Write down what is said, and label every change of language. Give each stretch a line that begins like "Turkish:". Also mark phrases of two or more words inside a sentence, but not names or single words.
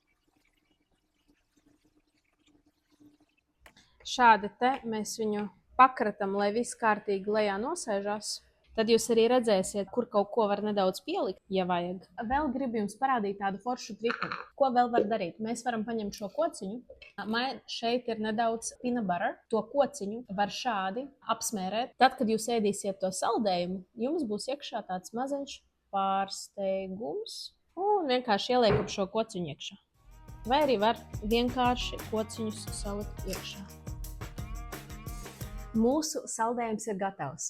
Latvian: Šādi te mēs viņu pakratam, lai viss kārtīgi lejā nosēžās. Tad jūs arī redzēsiet, kur kaut ko var nedaudz pielikt, ja vajag. Vēl gribu jums parādīt tādu foršu triku. Ko vēl var darīt? Mēs varam paņemt šo kociņu. Man šeit ir nedaudz
English: peanut butter.
Latvian: To kociņu var šādi apsmērēt. Tad, kad jūs ēdīsiet to saldējumu, jums būs iekšā tāds maziņš pārsteigums. Un vienkārši ieliekam šo kociņu iekšā. Vai arī var vienkārši kociņus salikt iekšā. Mūsu saldējums ir gatavs.